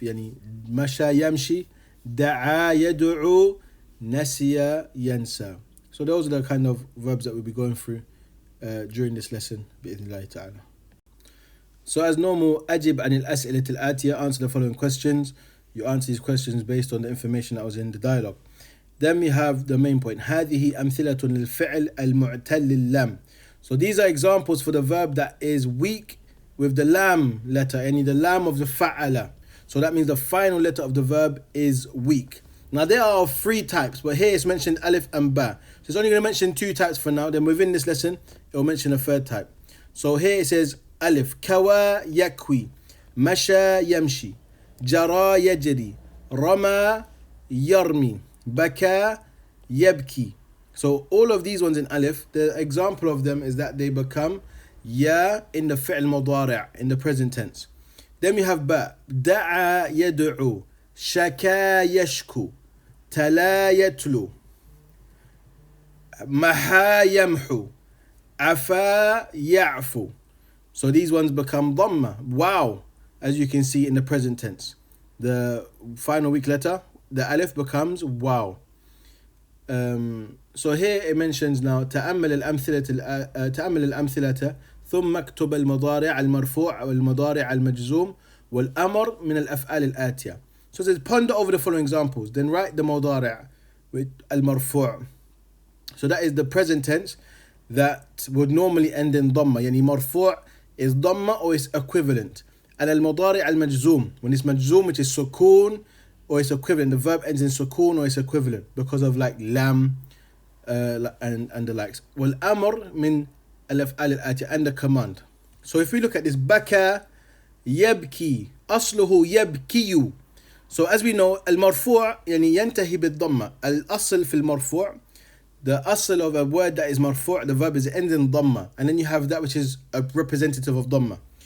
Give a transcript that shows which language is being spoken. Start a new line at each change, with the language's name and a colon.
Arabic: Yani masha yamshi, da'a yad'u, nasiya yansa.
English: So those are the kind of verbs that we'll be going through during this lesson,
Arabic: bi'idhnillahi ta'ala.
English: So as normal,
Arabic: ajib anil as'ilat al-atiya,
English: answer the following questions. You answer these questions based on the information that was in the dialogue. Then we have the main point.
Arabic: هذه أمثلة للفعل المعتل اللام.
English: So these are examples for the verb that is weak with the lam letter, the lam of the fa'ala. So that means the final letter of the verb is weak. Now there are three types, but here it's mentioned alif and ba. So it's only going to mention two types for now. Then within this lesson, it will mention a third type. So here it says alif, kawa yakwi, masha yamshi, jara yajri, rama yarmi, baka yabki. So all of these ones in alif, the example of them is that they become ya in the fi'l mudari', in the present tense. Then we have ba, da'a yad'u, shaka yashku, tala yatlu, maha yamhu, afa ya'fu. So these ones become dhamma, wow, as you can see in the present tense. The final weak letter, the alif, becomes wow. So here it mentions now
Arabic: تأمل الأمثلة ثم اكتب المضارع المرفوع والمضارع المجزوم والأمر من الأفعال الآتية.
English: So it says ponder over the following examples, then write the مضارع with المرفوع. So that is the present tense that would normally end in ضمة. يعني مرفوع is ضمة or is equivalent. And المضارع المجزوم, when it's مجزوم, which is سكون or it's equivalent. The verb ends in sukun or it's equivalent because of like lam and the likes.
Arabic: والأمر من الأفعال الآتية,
English: and the command. So if we look at this, baka yabki,
Arabic: أصله يبكي.
English: So as we know,
Arabic: المرفوع يعني ينتهي بالضمة. الأصل في المرفوع,
English: the asl of a word that is marfu', the verb is ends in dhamma, and then you have that which is a representative of dhamma.